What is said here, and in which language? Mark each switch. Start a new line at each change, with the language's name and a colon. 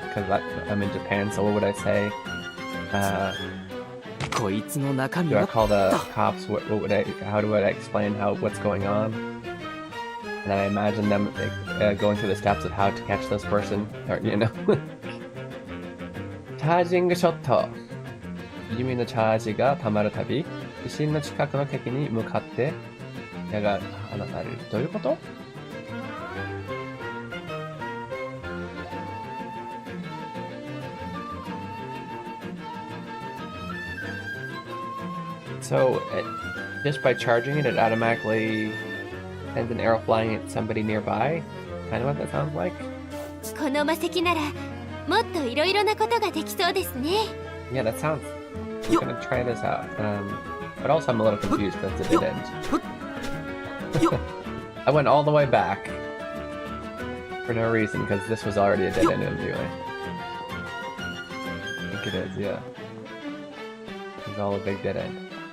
English: Because I'm in Japan, so what would I say? Do I call the cops? How do I explain what's going on? And I imagine them going through the steps of how to catch this person, or, you know. Charging shot.
Japanese: 弓のチャージが溜まるたび、地震の近くの敵に向かって矢が放たれる。どういうこと？
English: So, just by charging it, it automatically sends an arrow flying at somebody nearby? Kind of what that sounds like?
Japanese: この魔石ならもっといろいろなことができそうですね。
English: Yeah, that sounds... I'm gonna try this out. But also I'm a little confused because it's a dead end. I went all the way back for no reason, because this was already a dead end anyway. I think it is, yeah. It's all a big dead end.